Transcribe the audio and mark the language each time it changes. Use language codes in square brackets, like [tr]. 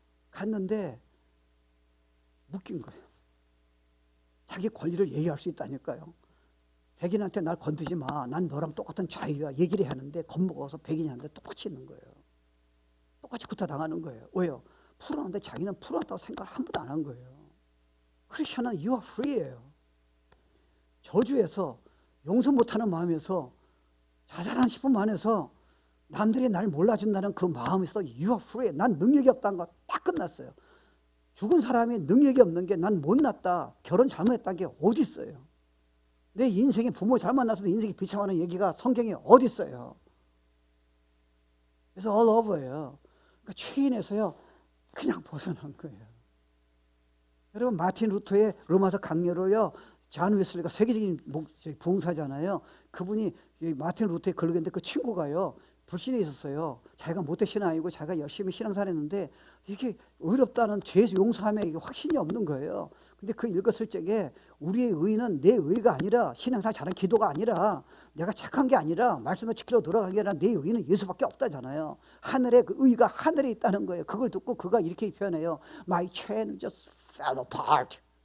[ko] 갔는데 묶인 거예요. 자기 권리를 얘기할 수 있다니까요. 백인한테 날 건드지 마. 난 너랑 똑같은 자유야. 얘기를 하는데 겁먹어서 백인한테 똑같이 있는 거예요. 똑같이 구타당하는 거예요. 왜요? 풀어놨는데 자기는 풀어놨다고 생각을 한 번도 안 한 거예요. 크리스천은 [en] you are free예요. [ko] 저주에서 용서 못하는 마음에서 자살하는 싶은 안에서 남들이 날 몰라준다는 그 마음에서 [en] you are free. [ko] 난 능력이 없다는 거 딱 끝났어요. 죽은 사람이 능력이 없는 게 난 못났다. 결혼 잘못했다는 게 어디 있어요? 내 인생에 부모 잘 만나서 내 인생이 비참하는 얘기가 성경에 어디 있어요? 그래서 [en] all over [ko] 예요. 그러니까 체인에서요 그냥 벗어난 거예요. 여러분 마틴 루터의 로마서 강요를요 잔 웨슬리가 세계적인 부흥사잖아요. 그분이 마틴 루터에 걸리겠는데 그 친구가요 불신에 있었어요. 자기가 못된 신앙이고 자기가 열심히 신앙생활했는데 이게 어렵다는 죄 용서함에 이게 확신이 없는 거예요. 근데 그 읽었을 적에 우리의 의는 내 의가 아니라 신앙생활 잘한 기도가 아니라 내가 착한 게 아니라 말씀을 지키러 돌아간 게 아니라 내 의는 예수밖에 없다잖아요. 하늘에 그 의가 하늘에 있다는 거예요. 그걸 듣고 그가 이렇게 표현해요. [en] My chain just fell apart.